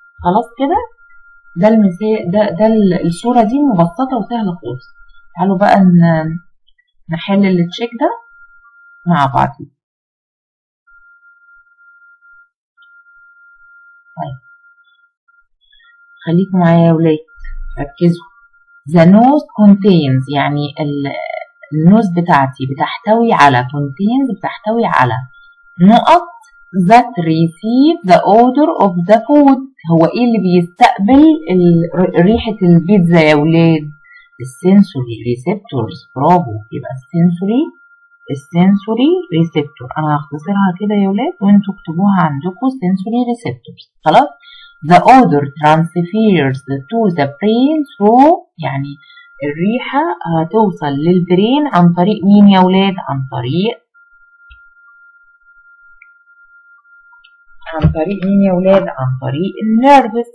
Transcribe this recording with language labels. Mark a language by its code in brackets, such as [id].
[ar] خلاص كده؟ ده المثال ده الصورة دي مبسطة وسهلة خالص. تعالوا بقى نحل التشيك ده مع بعض. طيب خليكم معايا يا ولاد، ركزوا. [en] The nose contains [ar] يعني النوز بتاعتي بتحتوي على نقط [en] that receive the odor of the food. [ar] هو ايه اللي بيستقبل ريحة البيتزا يا ولاد؟ السنسوري ريسبتورز. برافو. يبقى السنسوري ريسبتور. انا هختصرها كده يا ولاد وانتوا اكتبوها عندكم [en] sensory receptors. [ar] خلاص. [en] the odor transfers to the brain through [ar] يعني الريحة هتوصل للبرين عن طريق مين يا ولاد؟ عن طريق مين يا ولاد؟ عن طريق النيرفس.